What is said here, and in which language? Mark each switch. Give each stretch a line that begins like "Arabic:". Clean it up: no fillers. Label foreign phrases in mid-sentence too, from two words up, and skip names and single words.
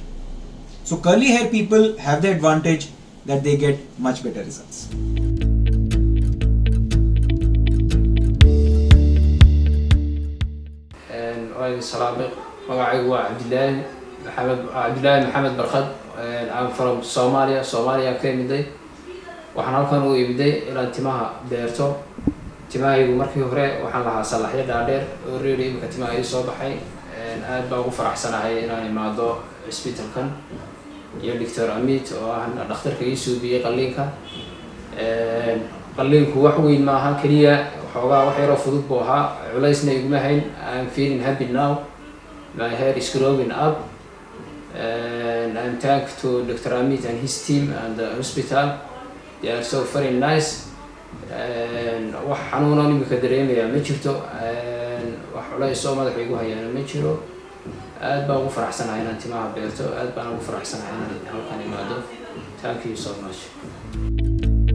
English: So curly hair people have the advantage that they get much better results.
Somali: magacaygu waa Cabdilaahi Maxamed Barkad.
English: I'm from Soomaaliya
Somali: ka imiday. Waxaan halkan u imiday inaan timaha beerto. Timahaygu markii hore waxaan lahaa salaxyo dhaadheer oo reeri imika timaha ii soo baxay. Aad baan ugu faraxsanahay inaan imaado isbitaalkan iyo Dr. Amit oo ah dhakhtarka ii suubiyay qalliinka. Qalliinku wax weyn ma aha, kaliya waxoogaa wax yar oo fudud buu ahaa, culaysna iguma hayn.
English: I'm feeling happy now. My hair is growing up, and I'm thankful to Dr. Amit and his team and the hospital. They are so very nice.
Somali: wax xanuun oo imika dareemaya ma jirto, wax culays oo madaxa igu hayana ma jiro. aad baan ugu faraxsanahay inaan timaha beerto, aad baan ugu faraxsanahay inaan halkan imaado.
English: Thank you so much.